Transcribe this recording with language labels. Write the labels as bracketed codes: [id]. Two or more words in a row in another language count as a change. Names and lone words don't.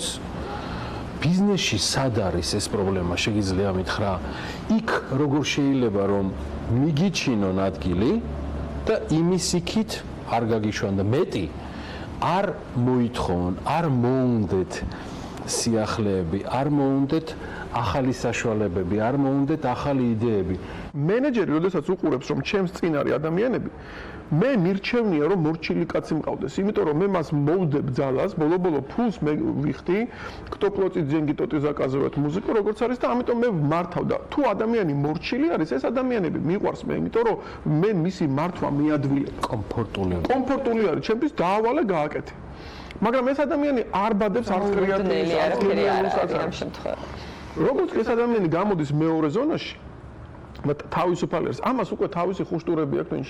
[ka] ბიზნესში სად არის ეს პრობლემა, შეგიძლია მითხრა, იქ როგორ შეიძლება რომ მიგიჩინონ ადგილი და იმის იქით არ გაგიშვან და მეტი არ მოითხოვონ, არ მოუნდეთ სიახლეები, არ მოუნდეთ ახალი საშუალებები, არ მოუნდეთ ახალი იდეები. მენეჯერი, როდესაც უყურებს, რომ ჩემს წინ არის ადამიანები, მე მირჩევნია, რომ მორჩილი კაცი მყავდეს, იმიტომ რომ მე მას მოვდებ ძალას, ბოლო-ბოლო ფულს მე ვიხდი, [ru] кто платит деньги, тот и заказывает музыку, [ka] როგორც არის და ამიტომ მე მართავ და თუ ადამიანი მორჩილი არის, ეს ადამიანები მიყვარს მე, იმიტომ რომ მე მისი მართვა მიადვილე. კომფორტული არის, ჩემთვის დაავალე გააკეთე. მაგრამ ეს ადამიანი არ ბადებს არც კრეატიულს, არც ამ შემთხვევაში. როგორც ეს ადამიანი გამოდის მეორე ზონაში, თავისუფალი არის, ამას უკვე თავისი ხუშტურები აქვს ნინში.